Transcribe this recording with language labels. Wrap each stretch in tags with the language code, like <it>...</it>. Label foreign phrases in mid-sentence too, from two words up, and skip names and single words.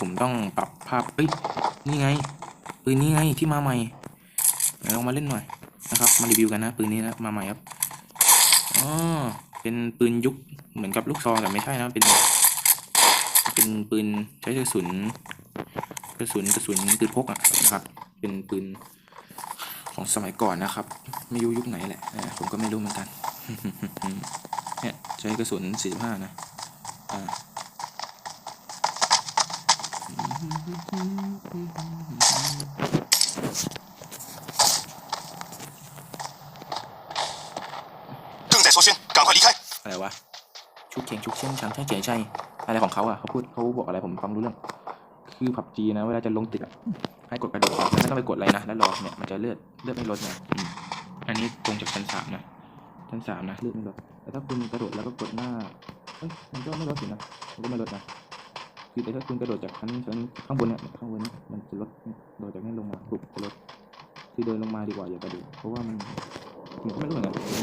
<th>ผมต้องปรับภาพนี่ไงปืนนี้ไงที่มาใหม่ลองมาเล่นหน่อยนะครับมารีวิวกันนะปืนนี้นะมาใหม่ครับเป็นปืนยุคเหมือนกับลูกซองแต่ไม่ใช่นะเป็นปืนใช้กระสุนปืนพกนะครับเป็นปืนของสมัยก่อนนะครับไม่รู้ยุคไหนแหละผมก็ไม่รู้เหมือนกันเนี่ยใช้กระสุน45นะ</th> <zh>正在缩宣，赶快离开。</zh> <th>อะไรวะชุกเชียงช้างใช่อะไรของเขาเขาบอกอะไรผมฟังรู้เรื่องคือผับจีนะเวลาจะลงตึกให้กดกระโดดออกไม่ต้องไปกดอะไรนะแล้วรอเนี่ยมันจะเลือดไม่ลดนะอันนี้ตรงจากชั้น 3นะชั้น 3นะเลือดไม่ลดแต่ถ้าคุณกระโดดแล้วก็กดหน้ามันก็ไม่ลดสินะมันก็ไม่ลดนะคืคือแต่ถ้าคุณกระโดดจากชั้นข้างบนเนี่ยข้างบนมันจะลดโดดจากนี้ลงมาปุ๊บจะลดคือเดินลงมาดีกว่าอย่ากระโดดเพราะว่ามันไม่รู้เหมือนกัน</th>